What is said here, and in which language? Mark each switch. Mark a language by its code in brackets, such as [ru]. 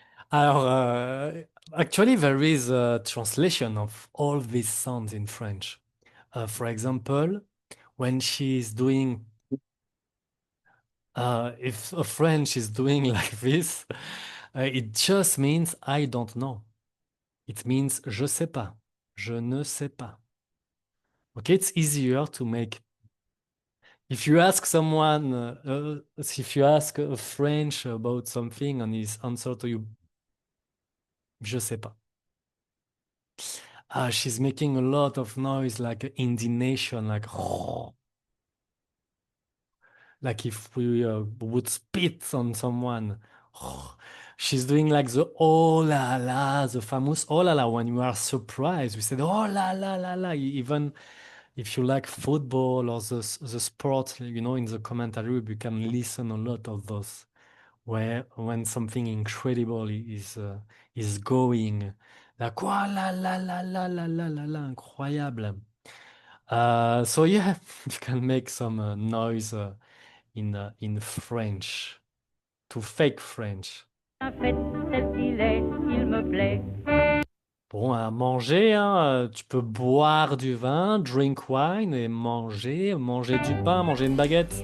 [fr] Alors, [en] actually, there is a translation of all these sounds in French. For example, when she's doing, if a French is doing like this, it just means I don't know. It means [fr] je sais pas, je ne sais pas. [en] Okay, it's easier to make. If you ask someone, if you ask a French about something and his answer to you, [fr] je sais pas. [en] She's making a lot of noise, like indignation, like if we would spit on someone. She's doing like the oh la la, the famous oh la la. When you are surprised, we said oh la la la la. Even if you like football or the sport, in the commentary, we can listen a lot of those. Where when something incredible is going, like oh la la la la la la la la, [fr] incroyable. [en] So yeah, you can make some noise in French to fake French. [fr] Un fait tel qu'il est, il me plaît. Bon, à manger, hein, tu peux boire du vin, [en] drink wine, [fr] et manger du pain, manger une baguette.